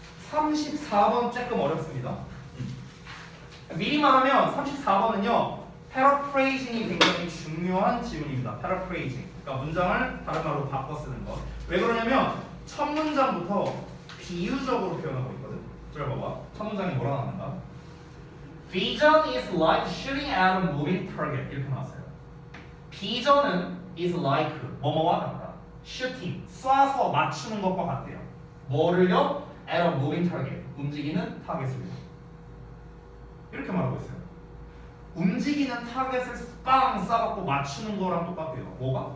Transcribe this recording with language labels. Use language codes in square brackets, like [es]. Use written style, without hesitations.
[ko] 34번 조금 어렵습니다. 미리 말하면 34번은요. paraphrasing이 굉장히 중요한 지문입니다. [en] paraphrasing. [ko] 그러니까 문장을 다른 말로 바꿔 쓰는 거. 왜 그러냐면 첫 문장부터 비유적으로 표현하고 있거든. 잘 봐봐. 첫 문장이 뭐라 나왔는가? [en] Vision is like shooting at a moving target. [ko] 이렇게 나왔어요. 비전은 [en] is like [ko] 뭐뭐와 같다. shooting 쏴서 맞추는 것과 같대요. 뭐를요? [en] at a moving target. [ko] 움직이는 타겟을요. 이렇게 말하고 있어요. 움직이는 타겟을 빵 쏴갖고 맞추는 거랑 똑같아요. 뭐가?